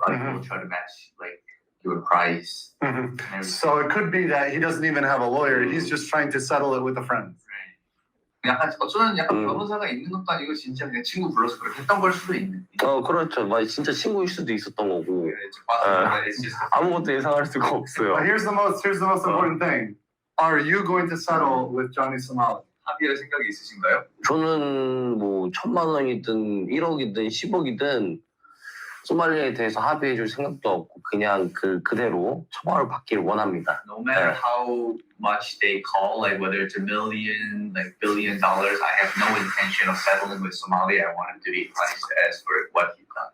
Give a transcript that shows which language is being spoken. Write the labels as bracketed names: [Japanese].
[English] We'll try to match your price. So it could be that he doesn't even have a lawyer. He's just trying to settle it with a friend. [Korean] 약간 어쩌면 약간 변호사가 있는 것도 아니고 진짜 그냥 친구 불러서 그렇게 했던 걸 수도 있는. 그렇죠. 진짜 친구일 수도 있었던 거고. 아무것도 예상할 수가 없어요. [English] But here's the most important thing. Are you going to settle with Johnny Somali? [Korean] 합의할 생각이 있으신가요? 저는 뭐 1,000만 원이든 1억이든 10억이든 소말리에 대해서 합의해줄 생각도 없고 그냥 그대로 처벌을 받기를 원합니다. [English] No matter how much they call, whether it's $1 million, $1 billion, I have no intention of settling with Somali. I want him to be punished as for what he's done.